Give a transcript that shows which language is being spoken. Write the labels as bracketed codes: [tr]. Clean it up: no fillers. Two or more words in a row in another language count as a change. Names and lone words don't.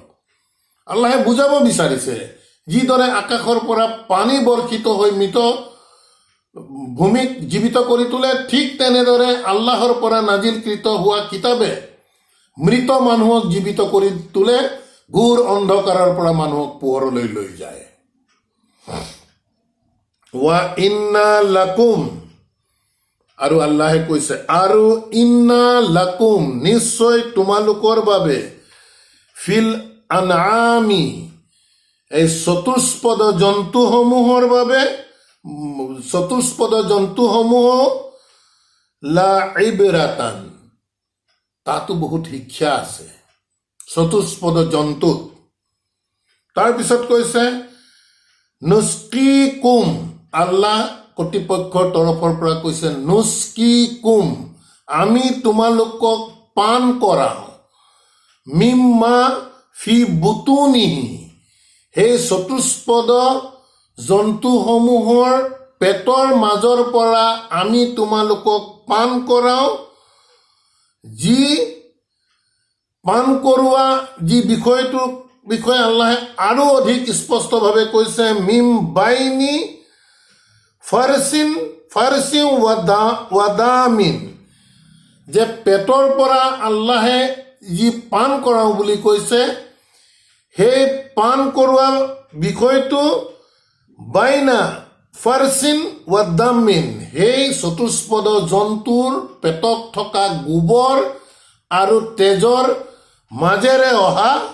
[as] আল্লাহে বুজাব বিচাৰিছে, যিদৰে আকাশৰ পৰা পানী বৰ্ষিত হৈ মৃত ভূমিক জীৱিত কৰি তোলে, ঠিক তেনেদৰে আল্লাহৰ পৰা নাজিলকৃত হোৱা কিতাপে মৃত মানুহক জীৱিত কৰি তোলে, ঘোৰ অন্ধকাৰৰ পৰা মানুহক পোহৰলৈ লৈ যায়। [ar] وإن لكم, [as] আৰু আল্লাহে কৈছে, আৰু [ar] إن لكم, [as] নিশ্চয় তোমালোকৰ বাবে, [ar] في الأنعام, [as] এই চতুষ্পদ জন্তুসমূহৰ বাবে, চতুষ্পদ জন্তুসমূহ, [ar] لعبرة, [as] তাতো বহুত শিক্ষা আছে চতুষ্পদ জন্তুত। তাৰপিছত কৈছে নুস্কিকুম, আল্লাহ কৰ্তৃপক্ষৰ তৰফৰ পৰা কৈছে নুস্কিকুম, আমি তোমালোকক পান কৰাওঁ, [ar] مما في بطونه, [as] সেই চতুষ্পদ জন্তুসমূহৰ পেটৰ মাজৰ পৰা আমি তোমালোকক পান কৰাওঁ, যি পান কৰোৱা যি বিষয়ে আল্লাহে আৰু অধিক স্পষ্টভাৱে কৈছে, [ar] من بين فرث ودم, [as] যে পেটৰ পৰা আল্লাহে যি পান কৰাওঁ বুলি কৈছে, সেই পান কৰোৱা বিষয়টো [ar] بين فرث ودم, [as] সেই চতুষ্পদ জন্তুৰ পেটত থকা গোবৰ আৰু তেজৰ মাজেৰে অহা,